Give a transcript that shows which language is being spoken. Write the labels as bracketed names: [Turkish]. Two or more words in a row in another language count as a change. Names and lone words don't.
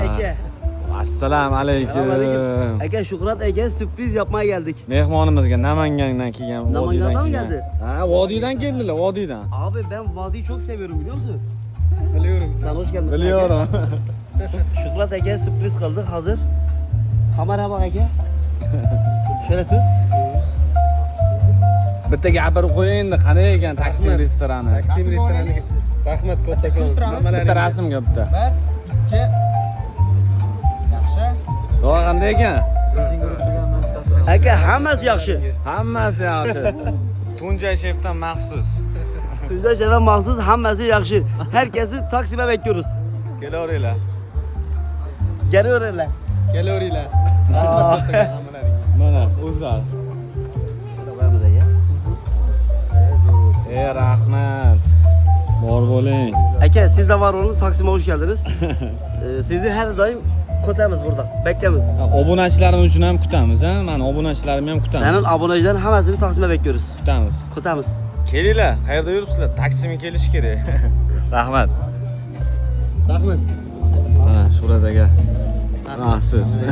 [Uzbek] aka. Assalomu alaykum. [Turkish] Aka Shuhrat aka sürpriz yapmaya geldik. [Uzbek] Mehmonimizga Namangandan kelgan. [Turkish] Namangandan mı geldi? [Uzbek] Ha, vodiydan keldilar, vodiydan. [Turkish] Abi ben vadiyi çok seviyorum biliyor musun? Biliyorum. Sen hoş geldin. Biliyorum. [Uzbek] Shuhrat aka sürpriz kıldık hazır. [Turkish] Kamera bak aka. Şöyle tut. [Uzbek] Bitta gapirib qo'ying, qanday ekan Taksim restorani? Taksim restoraniga. Rahmat kattakon. Bitta rasmga bitta. 1 2 Yaxshi. To'g'ri qanday ekan? Aka hammasi yaxshi. Hammasi yaxshi. Tunca şefdan maxsus. [Turkish] Tuncay Şef'e mahsus [Uzbek] hammasi yaxshi. [Turkish] Herkesi Taksim'e bekliyoruz. [Uzbek] Kelaveringlar. [Turkish] Geliyorlar. [Uzbek] Kelaveringlar. Rahmat kattakon hammalaringga. Mana o'zlar. Rahmat. Bor bo'ling. [Turkish] Aka siz de var olun Taksim'e hoş geldiniz. Sizi her daim kutamiz burada. Beklemiz. [Uzbek] Obunachilarim uchun ham kutamiz, ha? Mana obunachilarimni ham kutamiz. [Turkish] Senin abonecilerin hammasini Taksim'e bekliyoruz. [Uzbek] Kutamiz. Kutamiz. Kelinglar, qayerda yuribsizlar? Taksimga kelish kerak. Rahmat. Rahmat. Mana Shuhrat aka. Siz.